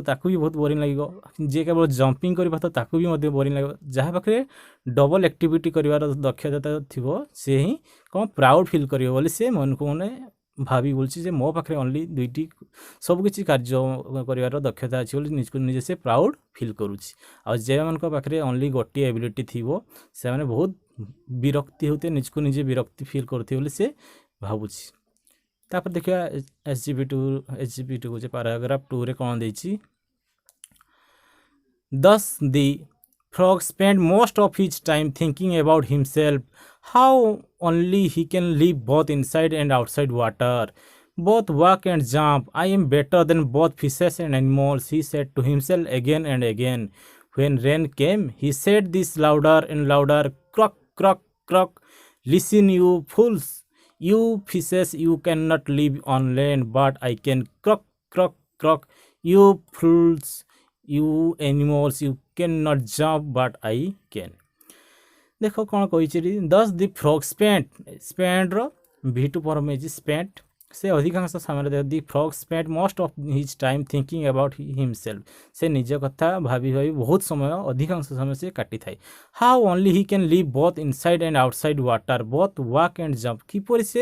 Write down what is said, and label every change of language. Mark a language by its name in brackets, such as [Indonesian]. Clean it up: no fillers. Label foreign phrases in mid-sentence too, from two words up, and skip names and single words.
[Odia] ତାକୁ ବି ବହୁତ ବୋରିଂ ଲାଗିବ ଯିଏ କେବଳ ଜମ୍ପିଂ କରିପାରୁଥିବ ତାକୁ ବି ମଧ୍ୟ ବୋରିଂ ଲାଗିବ ଯାହା ପାଖରେ [English] double activity [Odia] କରିବାର ଦକ୍ଷତା ଥିବ ସେ ହିଁ କ'ଣ [English] proud feel [Odia] କରିବ ବୋଲି ସେ ମନକୁ ମନେ ଭାବି ବୁଲୁଛି ଯେ ମୋ ପାଖରେ ଅନଲି ଦୁଇଟି ସବୁକିଛି କାର୍ଯ୍ୟ କରିବାର ଦକ୍ଷତା ଅଛି ବୋଲି ନିଜକୁ ନିଜେ ସେ ପ୍ରାଉଡ଼ ଫିଲ୍ କରୁଛି ଆଉ ଯେଉଁମାନଙ୍କ ପାଖରେ ଅନଲି ଗୋଟିଏ ଏବିଲିଟି ଥିବ ସେମାନେ ବହୁତ ବିରକ୍ତି ହେଉଥିବେ ନିଜକୁ ନିଜେ ବିରକ୍ତି ଫିଲ୍ କରୁଥିବେ ବୋଲି ସେ ଭାବୁଛି ତାପରେ ଦେଖିବା ଏଚଜିପି2 କହୁଛି ପାରାଗ୍ରାଫ 2ରେ କ'ଣ ଦେଇଛି [English] Thus the frog spent most of his time thinking about himself, how only he can live both inside and outside water, both walk and jump. I am better than both fishes and animals, he said to himself again and again. When rain came, he said this louder and louder, croak, croak, croak. Listen, you fools. You fishes, you cannot live on land, but I can. Croak, croak, croak. You fools. You animals, you cannot jump, but I can. [Odia] ଦେଖ କ'ଣ କହିଛି [English] thus the frog [Odia] ସ୍ପେଣ୍ଟର V2 ଫର୍ମ ହେଇଛି ସ୍ପେଣ୍ଟ ସେ ଅଧିକାଂଶ ସମୟରେ [English] the frog spent most of his time thinking about himself [Odia] ସେ ନିଜ କଥା ଭାବି ବହୁତ ସମୟ ଅଧିକାଂଶ ସମୟ ସେ କାଟିଥାଏ [English] how only he can live both inside and outside water both walk and jump [Odia] କିପରି ସେ